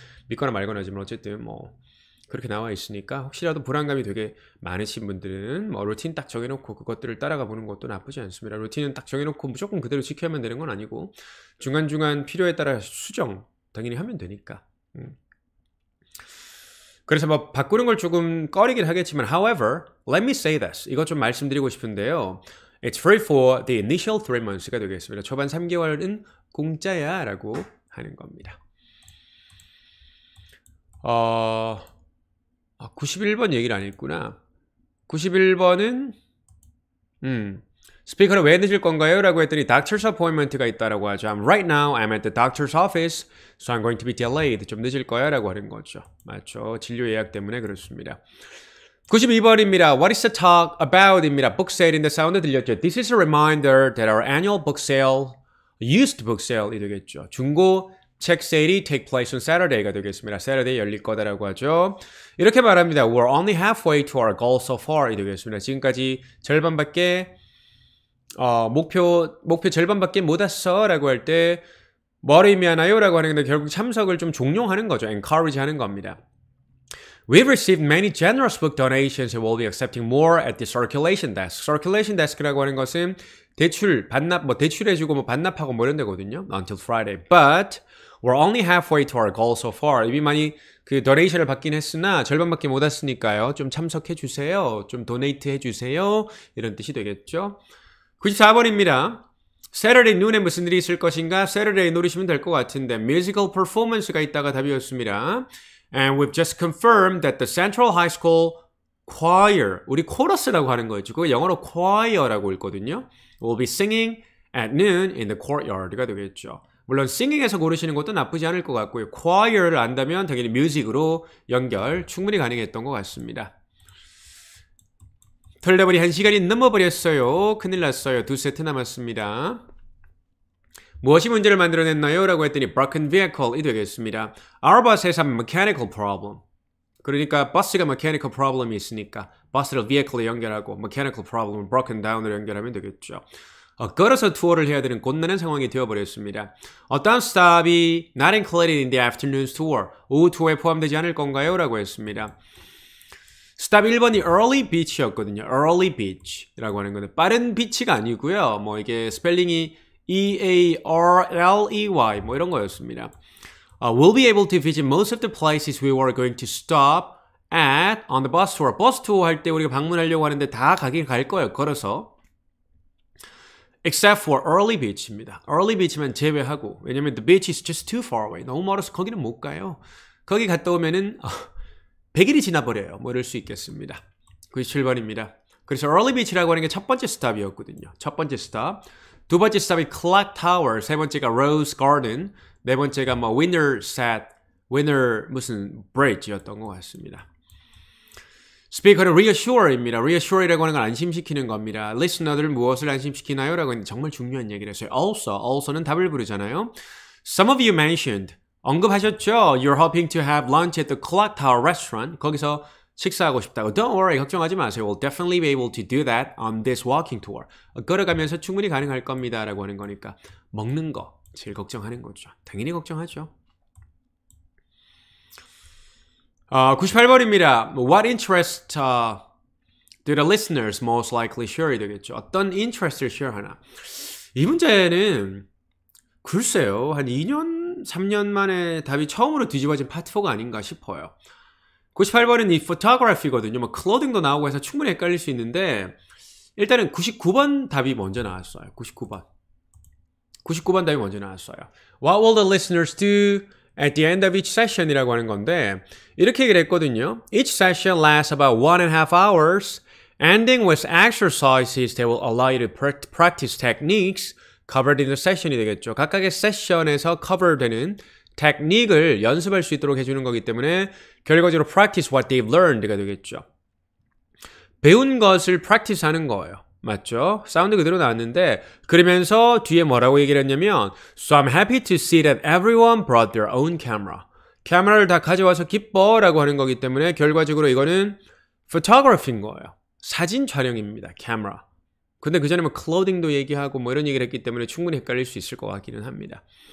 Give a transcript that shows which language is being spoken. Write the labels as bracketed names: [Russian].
[Korean] 믿거나 말거나지만 어쨌든 뭐 그렇게 나와 있으니까 혹시라도 불안감이 되게 많으신 분들은 뭐 루틴 딱 정해놓고 그것들을 따라가 보는 것도 나쁘지 않습니다. 루틴은 딱 정해놓고 무조건 그대로 지켜야만 되는 건 아니고 중간중간 필요에 따라 수정 당연히 하면 되니까. 그래서 뭐 바꾸는 걸 조금 꺼리긴 하겠지만 [English] however, let me say this. [Korean] 이것 좀 말씀드리고 싶은데요. [English] It's free for the initial 3 months가 [Korean] 되겠습니다. 초반 3개월은 공짜야 라고 하는 겁니다. 91번 얘기를 안 했구나. 91번은 스피커는 왜 늦을 건가요? 라고 했더니 doctor's appointment가 있다라고 하죠. [English] Right now I'm at the doctor's office, so I'm going to be delayed. [Korean] 좀 늦을 거야 라고 하는 거죠. 맞죠. 진료 예약 때문에 그렇습니다. 92번입니다. [English] What is the talk about? [Korean] 입니다. book sale인데 사운드 들렸죠. [English] This is a reminder that our annual book sale, used book sale이 [Korean] 되겠죠. 중고 책 세일이 [English] take place on Saturday [Korean] 가 되겠습니다. Saturday 열릴 거다라고 하죠. 이렇게 말합니다. [English] We're only halfway to our goal so far이 [Korean] 되겠습니다. 지금까지 절반밖에 목표 절반밖에 못 왔어 라고 할 때 뭐를 의미하나요? 라고 하는 건데 결국 참석을 좀 종용하는 거죠. encourage 하는 겁니다. [English] We've received many generous book donations and will be accepting more at the circulation desk. [Korean] circulation desk라고 하는 것은 대출, 반납, 뭐 대출해주고 뭐 반납하고 뭐 이런 데거든요. [English] Until Friday. But we're only halfway to our goal so far. [Korean] 이미 많이 그 도네이션을 받긴 했으나 절반밖에 못 왔으니까요. 좀 참석해 주세요. 좀 도네이트 해 주세요. 이런 뜻이 되겠죠. 94번입니다. Saturday noon에 무슨 일이 있을 것인가? Saturday 노리시면 될 것 같은데 musical performance가 있다가 답이었습니다. [English] And we've just confirmed that the Central High School choir, [Korean] 우리 코러스라고 하는 거였죠. 그거 영어로 choir라고 읽거든요. [English] We'll be singing at noon in the courtyard가 [Korean] 되겠죠. 물론 singing에서 고르시는 것도 나쁘지 않을 것 같고요. choir를 안다면 당연히 music으로 연결 충분히 가능했던 것 같습니다. 털려버리 1시간이 넘어버렸어요. 큰일 났어요. 2세트 남았습니다. 무엇이 문제를 만들어냈나요? 라고 했더니 broken vehicle이 되겠습니다. [English] Our bus has a mechanical problem. [Korean] 그러니까 버스가 mechanical problem이 있으니까 버스를 vehicle에 연결하고 mechanical problem을 broken down으로 연결하면 되겠죠. 걸어서 투어를 해야 되는 곤란한 상황이 되어버렸습니다. 어떤 스탑이 [English] not included in the afternoon's tour. [Korean] 오후 투어에 포함되지 않을 건가요? 라고 했습니다. 스탑 1번이 early beach였거든요. early beach라고 하는 건데 빠른 비치가 아니고요. 뭐 이게 스펠링이 E-A-R-L-E-Y 뭐 이런 거였습니다. [English] We'll be able to visit most of the places we were going to stop at on the bus tour. [Korean] 버스 투어 할 때 우리가 방문하려고 하는데 다 가긴 갈 거예요. 걸어서. [English] Except for early beach입니다. early beach만 [Korean] 제외하고 왜냐면 [English] the beach is just too far away. [Korean] 너무 멀어서 거기는 못 가요. 거기 갔다 오면은 100일이 지나버려요. 뭐 이럴 수 있겠습니다. 97번입니다. 그래서 early beach라고 하는 게 첫 번째 스탑이었거든요. 첫 번째 스탑. 두 번째 스탑이 Clock Tower, 세 번째가 Rose Garden, 네 번째가 뭐 Winner 무슨 Bridge였던 것 같습니다. 스피커는 reassure입니다. reassure이라고 하는 건 안심시키는 겁니다. listener들 무엇을 안심시키나요? 라고 하는 정말 중요한 얘기를 했어요. also는 답을 부르잖아요. [English] Some of you mentioned, [Korean] 언급하셨죠? [English] You're hoping to have lunch at the Clock Tower restaurant. [Korean] 거기서 식사하고 싶다고. [English] Don't worry, [Korean] 걱정하지 마세요. [English] We'll definitely be able to do that on this walking tour. [Korean] 걸어가면서 충분히 가능할 겁니다. 라고 하는 거니까 먹는 거 제일 걱정하는 거죠. 당연히 걱정하죠. 98번입니다. [English] What interest do the listeners most likely share [Korean] 되겠죠. 어떤 interest를 share하나. 이 문제는 글쎄요. 한 2년, 3년 만에 답이 처음으로 뒤집어진 파트 4가 아닌가 싶어요. 98번은 이 photography거든요. 뭐 clothing도 나오고 해서 충분히 헷갈릴 수 있는데 일단은 99번 답이 먼저 나왔어요. 99번 답이 먼저 나왔어요. [English] What will the listeners do at the end of each session [Korean] 이라고 하는 건데 이렇게 얘기를 했거든요. [English] Each session lasts about 1.5 hours, ending with exercises that will allow you to practice techniques covered in the session이 [Korean] 되겠죠. 각각의 세션에서 cover되는 테크닉을 연습할 수 있도록 해주는 거기 때문에 결과적으로 [English] practice what they've learned [Korean] 가 되겠죠. 배운 것을 practice 하는 거예요. 맞죠? 사운드 그대로 나왔는데 그러면서 뒤에 뭐라고 얘기를 했냐면 [English] So I'm happy to see that everyone brought their own camera. [Korean] 카메라를 다 가져와서 기뻐 라고 하는 거기 때문에 결과적으로 이거는 photography인 거예요. 사진 촬영입니다. 카메라. 근데 그 전에 뭐 clothing도 얘기하고 뭐 이런 얘기를 했기 때문에 충분히 헷갈릴 수 있을 것 같기는 합니다.